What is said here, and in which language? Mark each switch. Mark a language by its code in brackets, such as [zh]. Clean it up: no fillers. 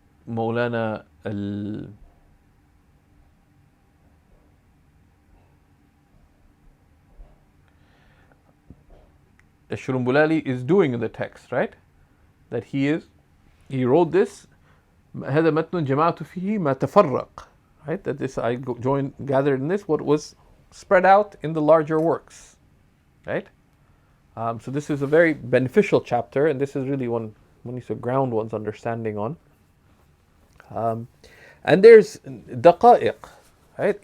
[en] Maulana al-Shrumbulali is doing in the text, right? That he wrote this, [ar] هذا متن جمعت فيه ما تفرق, right? [en] That this I gathered in this what was spread out in the larger works, right? So this is a very beneficial chapter, and this is really one needs to ground one's understanding on. And there's daqa'iq, right?